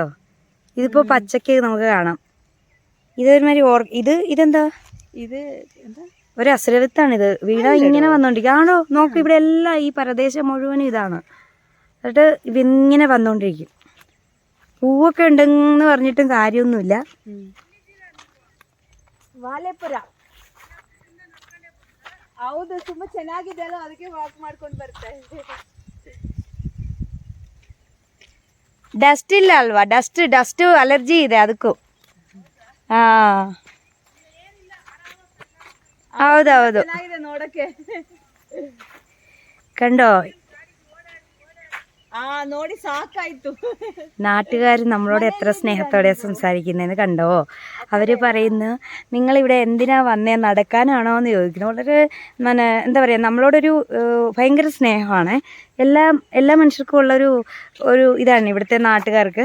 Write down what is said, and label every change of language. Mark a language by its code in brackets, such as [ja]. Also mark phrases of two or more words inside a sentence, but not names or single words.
[ml] ഇതിപ്പോ പച്ചക്ക് നമുക്ക് കാണാം. ഇതൊരുമാതിരി ഇതെന്താ? ഇത് എന്താ, ഒരു അസുരവിത്താണിത്. വീട ഇങ്ങനെ വന്നോണ്ടിരിക്കുക ആണോ? നോക്ക്, ഇവിടെ എല്ലാം ഈ പ്രദേശം മുഴുവനും ഇതാണ്. എന്നിട്ട് ഇതിങ്ങനെ വന്നോണ്ടിരിക്കും. പൂവൊക്കെ ഉണ്ടെന്ന് പറഞ്ഞിട്ടും കാര്യമൊന്നുമില്ല. [kn] ವಾಲೆಪುರ ಹೌದು, ತುಂಬಾ ಚೆನ್ನಾಗಿದೆ ಅಲ್ಲ, ಅದಕ್ಕೆ ವಾಕ್ ಮಾಡ್ಕೊಂಡು ಬರ್ತಾ ಇದ್ದೆ. ಡಸ್ಟ್ ಇಲ್ಲ ಅಲ್ವಾ? [en] dust allergy [kn] ಇದೆ ಅದಕ್ಕೂ. ಹೌದೌದು, ಚೆನ್ನಾಗಿದೆ ನೋಡಕ್ಕೆ. [ml] കണ്ടോ, [kn] ನೋಡಿ ಸಾಕಾಯ್ತು. [ml] നാട്ടുകാർ നമ്മളോട് എത്ര സ്നേഹത്തോടെ സംസാരിക്കുന്നതെന്ന് കണ്ടോ. അവർ പറയുന്നു, നിങ്ങളിവിടെ എന്തിനാ വന്നേ, നടക്കാനാണോ എന്ന് ചോദിക്കുന്നു. വളരെ എന്താ പറയുക, നമ്മളോടൊരു ഭയങ്കര സ്നേഹമാണ്. എല്ലാ മനുഷ്യർക്കും ഉള്ളൊരു ഇതാണ് ഇവിടുത്തെ നാട്ടുകാർക്ക്.